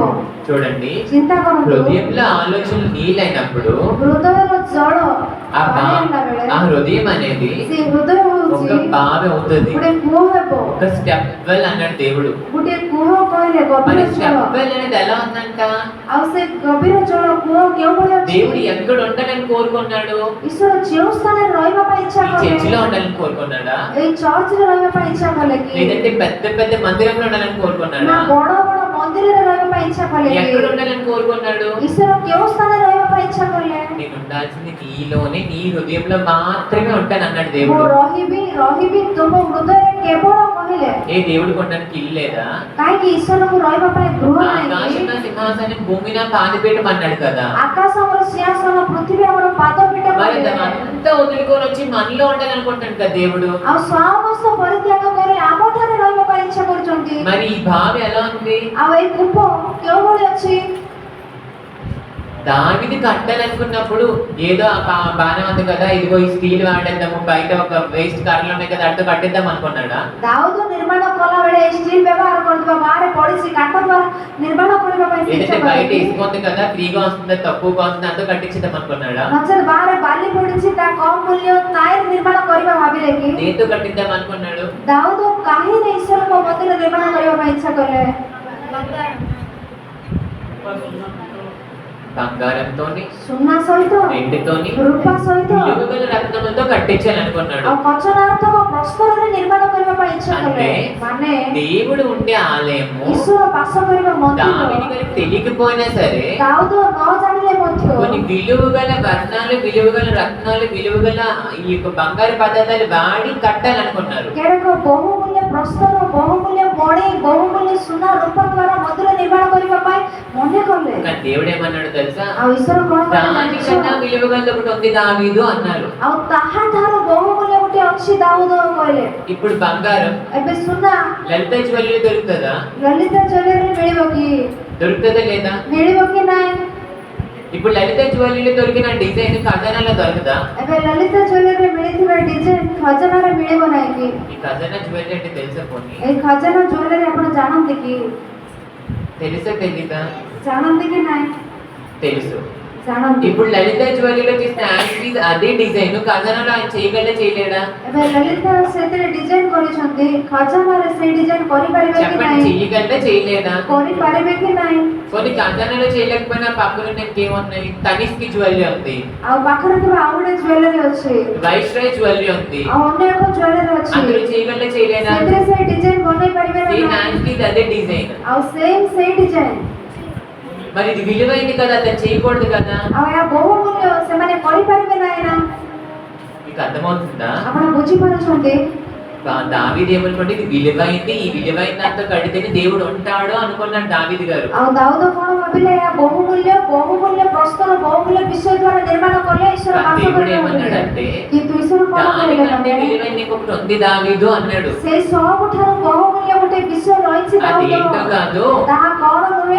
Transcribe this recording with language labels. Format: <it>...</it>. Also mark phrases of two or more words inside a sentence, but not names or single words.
<te>చూడండి,</te> <or>ଚିନ୍ତା କରନ୍ତୁ,</or> <te>హృదయంలో ఆలోచనలు నీళ్ళైనప్పుడు</te> <or>ହୃଦୟର ଜଳ</or> <te>ఆ</te> <or>ପାଣି ହେଲା ବେଳେ</or> <te>ఆ హృదయం అనేది</te> <or>ସେ ହୃଦୟ</or> <te>ఒక</te> <or>ହଉଛି</or> <te>బావి అవుతుంది.</te> <or>ଗୋଟେ କୂଅ ହେବ।</or> <te>ఒక</te> <en>step well</en> <te>అన్నాడు దేవుడు.</te> <or>ଗୋଟେ କୂଅ କହିଲେ</or> <te>మరి</te> <or>ଗଭୀର ଜଳ।</or> <en>step well</en> <te>అనేది ఎలా ఉందంట?</te> <or>ଆଉ ସେ ଗଭୀର ଜଳ କୂଅ କେଉଁଭଳି ଅଛି?</or> <te>దేవుడు ఎక్కడ ఉండాలని కోరుకున్నాడు?</te> <or>ଈଶ୍ୱର ଯେଉଁ ସ୍ଥାନରେ ରହିବା ପାଇଁ ଇଚ୍ଛା</or> <te>ఈ</te> <or>କଲେ,</or> <te>చర్చిలో ఉండాలని కోరుకున్నాడా?</te> <or>ଏଇ ଚର୍ଚ୍ଚରେ ରହିବା ପାଇଁ ଇଚ୍ଛା କଲେ କି</or> <te>లేదంటే పెద్ద పెద్ద మందిరంలో ఉండాలని</te> <or>ନା</or> <te>కోరుకున్నాడా?</te> <or>ବଡ ବଡ ମନ୍ଦିରରେ ରହିବା ପାଇଁ ଇଚ୍ଛା କଲେ କି?</or> <te>ఎక్కడ ఉండాలని కోరుకున్నాడు?</te> <or>ଈଶ୍ୱର କେଉଁ ସ୍ଥାନରେ ରହିବା ପାଇଁ ଇଚ୍ଛା କଲେ?</or> <te>నేను ఉండాల్సింది నీలోనే, నీ హృదయంలో మాత్రమే ఉంటాను అన్నాడు</te> <or>ମୁଁ</or> <te>దేవుడు.</te> <or>ରହିବି ତୁମ ହୃଦୟରେ କେବଳ କହିଲେ।</or> <te>ఏ దేవుడికి ఉండడానికి ఇల్లు లేదా?</te> <or>କାହିଁକି ଈଶ୍ୱରଙ୍କୁ ରହିବା ପାଇଁ ଗୃହ ନାହିଁ?</or> <te>ఆకాశంలో సింహాసనం, భూమిన పాదపీఠం అన్నాడు కదా.</te> <or>ଆକାଶ ଆମର ସିଂହାସନ, ପୃଥିବୀ ଆମର ପାଦପୀଠ</or> <te>మరి</te> <or>କହିଲେ।</or> <te>అంతా వదులుకొని వచ్చి మనలో ఉండాలనుకుంటాడు కదా దేవుడు.</te> <or>ଆଉ ସମସ୍ତ ପରିତ୍ୟାଗ କରି ଆମଠାରେ ରହିବା ପାଇଁ ଇଚ୍ଛା କରୁଛନ୍ତି।</or> <te>మరి ఈ భావి ఎలా ఉంది?</te> <or>ଆଉ ଏଇ କୂପ କେଉଁଭଳି ଅଛି?</or> <te>దావిది కట్టాలనుకున్నప్పుడు ఏదో బాగానే ఉంది కదా, ఇదిగో ఈ స్టీల్ వాడేద్దాము, బయట ఒక వేస్ట్ కర్రలు ఉన్నాయి కదా, అటు కట్టేద్దాం అనుకున్నాడా?</te> <or>ଦାଉଦ ନିର୍ମାଣ କଲା ବେଳେ ଷ୍ଟିଲ ବ୍ୟବହାର କରୁଥିବା ବାହାରେ ପଡିଛି କାଠ ଦ୍ୱାରା ନିର୍ମାଣ କରିବା ପାଇଁ ସେ</or> <te>ఏదైతే</te> <or>ଇଚ୍ଛା</or> <te>బయట</te> <or>କଲେ।</or> <te>ఇసుక ఉంది కదా, ఫ్రీగా వస్తుంది, తక్కువగా వస్తుంది, అంతా కట్టించేద్దాం అనుకున్నాడా?</te> <or>ନଚେତ ବାହାରେ ବାଲି ପଡିଛି ତା କମ ମୂଲ୍ୟ ତାର ନିର୍ମାଣ କରିବା ଭାବିଲେ କି?</or> <te>దేంతో కట్టిద్దాం అనుకున్నాడు?</te> <or>ଦାଉଦ କାହିଁକି ଈଶ୍ୱରଙ୍କ ମନ୍ଦିର ନିର୍ମାଣ କରିବା ପାଇଁ ଇଚ୍ଛା କଲେ?</or> <te>బంగారంతోని,</te> <or>ସୁନା ସହିତ,</or> <te>వెండితోని,</te> <or>ରୂପା ସହିତ</or> <te>విలువగల రత్నములతో కట్టించాలనుకున్నాడు.</te> <or>ଆଉ କଚନାର୍ଥକ ପ୍ରସ୍ତରରେ ନିର୍ମାଣ କରିବା ପାଇଁ ଇଚ୍ଛା କଲେ।</or> <te>అంటే</te> <or>ମାନେ</or> <te>దేవుడు ఉండే ఆలయము</te> <or>ଈଶ୍ୱର ବାସ କରିବା</or> <te>దావీదు</te> <or>ମନ୍ଦିର</or> <te>గారికి తెలియకపోయినా సరే</te> <or>ଦାଉଦ ନ ଜାଣିଲେ ମଧ୍ୟ</or> <te>కొన్ని విలువగల వర్ణాలు, విలువగల రత్నాలు, విలువగల ఈ యొక్క బంగారు పదార్థాలు వాడి కట్టాలనుకున్నారు.</te> <or>କେଡ଼େକ ବହୁମୂଲ୍ୟ ପ୍ରସ୍ତର, ବହୁମୂଲ୍ୟ ମଣି, ବହୁମୂଲ୍ୟ ସୁନା, ରୂପା ଦ୍ୱାରା ମନ୍ଦିର ନିର୍ମାଣ କରିବା ପାଇଁ ମନେ କଲେ।</or> <te>కానీ దేవుడు ఏమన్నాడు తెలుసా?</te> <or>ଆଉ ଈଶ୍ୱର କଣ କଲେ</or> <te>దానికన్నా</te> <or>ଜାଣିଛ?</or> <te>విలువగల ఒకటి ఉంది దావీదు అన్నారు.</te> <or>ଆଉ ତାହାଠାରୁ ବହୁମୂଲ୍ୟ ଗୋଟେ ଅଛି ଦାଉଦ କହିଲେ।</or> <te>ఇప్పుడు బంగారం</te> <or>ଏବେ ସୁନା</or> <te>లలిత జ్యువెలరీ దొరుకుతుందా?</te> <or>ଲଳିତ ଜ୍ୱେଲେରୀ ମିଳିବ କି?</or> <te>దొరుకుతుందా లేదా?</te> <or>ମିଳିବ କି ନାହିଁ?</or> <te>ఇప్పుడు లలిత జ్యువెలరీలో దొరికిన డిజైన్ ఖజానాలో దొరుకుదా?</te> <or>ଏବେ ଲଳିତ ଜ୍ୱେଲେରୀରେ ମିଳିଥିବା ଡିଜାଇନ ଖଜନାରେ ମିଳିବ ନାହିଁ କି?</or> <te>ఈ ఖజానా జ్యువెలరీ అంటే తెలుసా? పోనీ</te> <or>ଏଇ ଖଜନା ଜ୍ୱେଲେରୀ ଆପଣ ଜାଣନ୍ତି କି?</or> <te>తెలుసా తెలీదా?</te> <or>ଜାଣନ୍ତି କି ନାହିଁ?</or> <te>తెలుసు.</te> <or>ଜାଣନ୍ତି।</or> <te>ఇప్పుడు లలిత జ్యువెలరీలో తీసిన యాక్సిస్ అదే డిజైన్ ఖజానాలో ఆయన చేయగలడా చేయలేడా?</te> <or>ଏବେ ଲଳିତ ସେଥିରେ ଡିଜାଇନ କରିଛନ୍ତି, ଖଜନାରେ ସେଇ ଡିଜାଇନ କରିପାରିବେ କି</or> <te>చెప్పండి,</te> <or>ନାହିଁ?</or> <te>చేయగలడా చేయలేదా?</te> <or>କରିପାରିବେ କି ନାହିଁ?</or> <te>కొన్ని ఖజానాలో చేయలేకపోయినా పక్కన ఇంకేమున్నాయి? తనిష్కి జ్యువెలరీ ఉంది,</te> <or>ଆଉ ପାଖରେ ଥିବା ଆଉ ଗୋଟେ ଜ୍ୱେଲେରୀ ଅଛି,</or> <te>వైస్రాయ్ జ్యువెలరీ ఉంది.</te> <or>ଆଉ ଅନ୍ୟ ଏକ ଜ୍ୱେଲେରୀ ଅଛି,</or> <te>అందులో చేయగలడా చేయలేదా?</te> <or>ସେଥିରେ ସେଇ ଡିଜାଇନ ବନେଇ ପାରିବେ ନା</or> <te>సేమ్</te> <or>ନାହିଁ?</or> <te>యాక్సిస్ అదే డిజైన్.</te> <or>ଆଉ ସେଇ ଡିଜାଇନ,</or> <te>మరి ఇది విలువైంది కదా, అతను చేయకూడదు కదా.</te> <or>ଆଉ ଏହା ବହୁମୂଲ୍ୟ, ସେମାନେ କରିପାରିବେ ନାହିଁ ନା?</or> <te>మీకు అర్థమవుతుందా?</te> <or>ଆପଣ ବୁଝିପାରୁଛନ୍ତି?</or> <te>దావీదు ఏమనుకోండి, ఇది విలువైంది, ఈ విలువైన దాంతో కడితేనే దేవుడు ఉంటాడు అనుకున్నాడు దావీదు గారు.</te> <or>ଆଉ ଦାଉଦ କଣ ଭାବିଲେ? ଏହା ବହୁମୂଲ୍ୟ ପ୍ରସ୍ତର, ବହୁମୂଲ୍ୟ ବିଷୟ ଦ୍ୱାରା ନିର୍ମାଣ కଲେ ଈଶ୍ୱର ବାସ</or> <te>దేవుడు</te> <or>କରିବେ ବୋଲି।</or> <te>ఏమన్నాడంటే,</te> <or>କିନ୍ତୁ ଈଶ୍ୱର କଣ କହିଲେ?</or> <te>దానికంటే విలువైన ఇంకొకటి ఉంది దావీదు అన్నాడు.</te> <or>ସେଇ ସବୁଠାରୁ ବହୁମୂଲ୍ୟ ଗୋଟେ ବିଷୟ ରହିଛି</or> <te>అదేంటో</te> <or>ଦାଉଦ,</or> <te>కాదు,</te> <or>ତାହା କଣ ନୁହେଁ?</or>